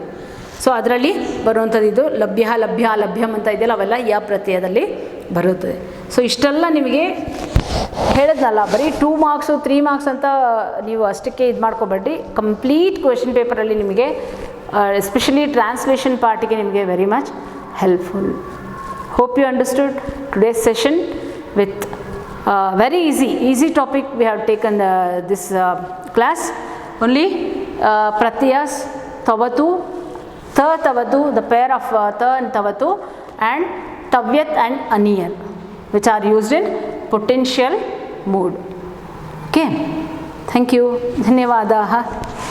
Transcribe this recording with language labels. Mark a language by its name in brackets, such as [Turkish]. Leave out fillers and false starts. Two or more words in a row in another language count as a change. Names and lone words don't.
[Kannada] ಸೊ ಅದರಲ್ಲಿ ಬರುವಂಥದ್ದು ಇದು ಲಭ್ಯ, ಲಭ್ಯ, ಲಭ್ಯಂ ಅಂತ ಇದೆಯಲ್ಲ, ಅವೆಲ್ಲ ಯ ಪ್ರತ್ಯಯದಲ್ಲಿ ಬರುತ್ತದೆ. ಸೊ ಇಷ್ಟೆಲ್ಲ ನಿಮಗೆ ಹೇಳಿದ್ನಲ್ಲ, ಬರೀ 2 ಮಾರ್ಕ್ಸು 3 ಮಾರ್ಕ್ಸ್ ಅಂತ ನೀವು ಅಷ್ಟಕ್ಕೆ ಇದು ಮಾಡ್ಕೊಬೇಡಿ. [English] complete question ಪೇಪರಲ್ಲಿ ನಿಮಗೆ especially translation ಪಾರ್ಟಿಗೆ ನಿಮಗೆ very much helpful. hope you understood today's session with very easy topic we have taken this class. Only pratyas tavatu, ta tavatu, the pair of ta and tavatu, and tavyat and aniyat, which are used in potential mood. Okay, thank you, dhanyawadaha.